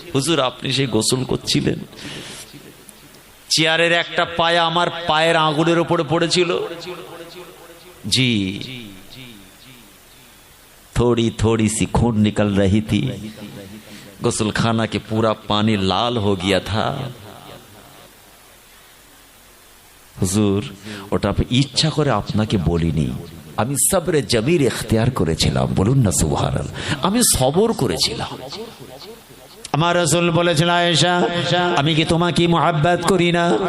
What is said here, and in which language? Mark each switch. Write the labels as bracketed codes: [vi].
[bn] হুজুর আপনি সেই গোসল করছিলেন, চেয়ারের একটা পায়া আমার পায়ের আঙুলের উপরে পড়েছিল। [hi] জি, थोड़ी थोड़ी सी खून निकल रही थी, गुसलखाना के पूरा पानी लाल हो गया था। [bn] হুজুর ওটা ইচ্ছা করে আপনাকে বলিনি, আমি সবরে জমির ইখতিয়ার করেছিলাম। বলুন না সুবহানাল্লাহ, আমি সবর করেছিলাম। আমার রাসূল বলেছেন, আয়েশা আমি কি তোমাকে মুহাব্বত করি না?